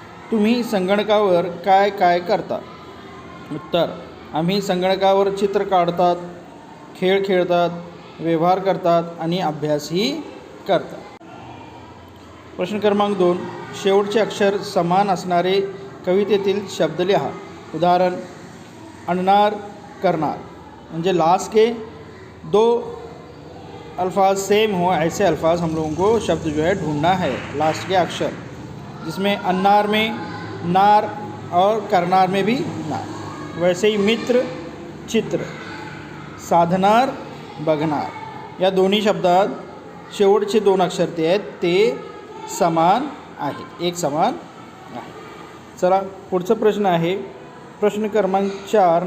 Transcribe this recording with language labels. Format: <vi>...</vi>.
<mr>तुम्ही संगणकावर काय काय करता? उत्तर: आम्ही संगणकावर चित्र काढतात, खेळ खेळतात, व्यवहार करतात आणि अभ्यासही करतात. प्रश्न क्रमांक 2. शेवटचे अक्षर समान असणारे कवितेतील शब्द लिहा. उदाहरण: आणणार, करणार.</mr> <hi>म्हणजे लास्ट के दो अल्फाज सेम हो ऐसे अल्फाज हम लोगों को शब्द जो है ढूंढना है. लास्ट के अक्षर जिसमें अन्नार में नार और करनार में भी नार. वैसे ही</hi> <mr>मित्र, चित्र, साधणार, बघणार या दोन्ही शब्दात शेवटचे 2 अक्षर ते आहेत ते समान आहेत, एक समान आहे. चला पुढचा प्रश्न आहे प्रश्न क्रमांक 4.</mr>